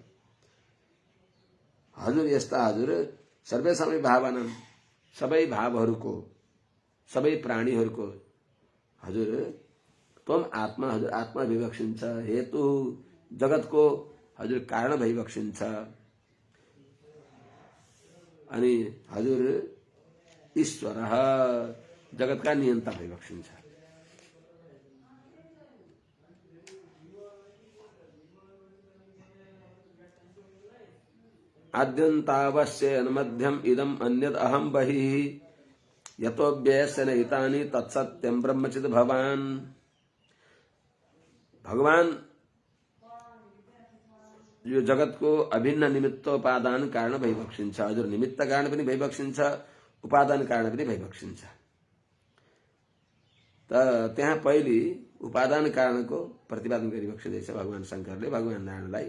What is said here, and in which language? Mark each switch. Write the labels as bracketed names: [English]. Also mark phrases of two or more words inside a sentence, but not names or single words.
[Nepali] हजुर यस्ता हजुर सर्वेसमै भावना, सबै भावहरूको, सबै प्राणीहरूको हजुर त्वम आत्मा, हजुर आत्मा भइबक्सिन्छ। हेतु जगतको हजुर कारण भइबक्सिन्छ। अनि हजुर ईश्वर, जगतका नियन्ता भइबक्सिन्छ। [Sanskrit] आद्यन्तावश्येन मध्यम इदम अन्यद अहम बहिः यतो व्ययस्य नहितानि तत्सत्यं ब्रह्मचित् भवान्। [Nepali] भगवान यो जगतको अभिन्न निमित्तोपादान कारण भइबक्सिन्छ। हजुर निमित्त कारण पनि भइबक्सिन्छ, उपादान कारण पनि भइबक्सिन्छ। त त्यहाँ पहिले उपादान कारणको प्रतिपादन गरिबक्सिँदैछ भगवान शङ्करले भगवान नारायणलाई।